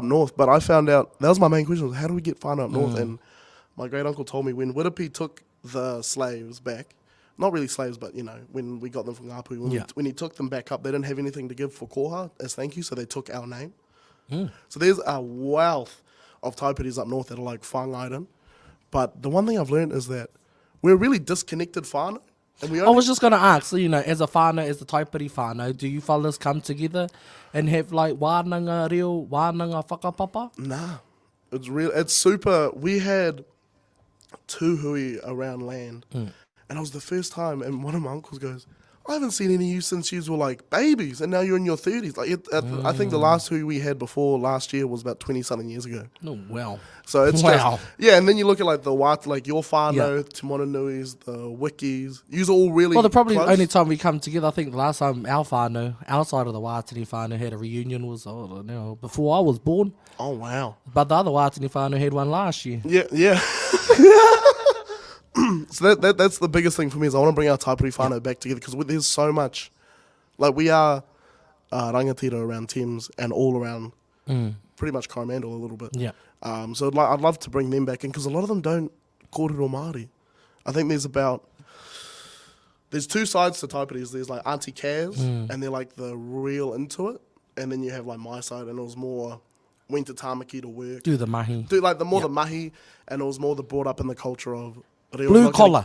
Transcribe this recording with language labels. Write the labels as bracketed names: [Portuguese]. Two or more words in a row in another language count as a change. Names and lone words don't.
[English] up north, but I found out that was my main question: was how do we get whānau up north? And my great uncle told me when Whittipi took the slaves back, not really slaves, but when we got them from Ngāpuhi, when he took them back up, they didn't have anything to give for koha as thank you, so they took our name. So there's a wealth of taiparis up north that are like whangairan. But the one thing I've learned is that we're really disconnected whānau. And we I was just going to ask, so, as a whānau, as the taipari whānau, do you fellas come together and have like [Māori] wānanga reo, wānanga whakapapa? [English] Nah, it's real. It's super. We had 2 hui around land, and it was the first time. And one of my uncles goes, "I haven't seen any of you since you were like babies, and now you're in your 30s." Like I think the last hui we had before last year was about 20-something years ago. Oh, wow. So it's Wow. and then you look at like the white, like your whānau, Te Mononuis, the Wikis. You're all really Well, the probably close. only time we come together, I think the last time our whānau, outside of the Wātini whānau, had a reunion was, I don't know, before I was born. Oh wow. But the other Wātini whānau had one last year. Yeah. So that's the biggest thing for me is I want to bring our taipari whānau back together because there's so much. Like we are rangatira around Thames and all around pretty much Coromandel a little bit. Yeah. So I'd love to bring them back in because a lot of them don't [Māori] kōrero Māori. [English] I think there's 2 sides to taiparis. There's like Auntie Kaz and they're like the real into it. And then you have like my side and it was more went to Tāmaki to work. Do the mahi. Do like the mahi and it was more the brought up in the culture of reo, Blue not collar.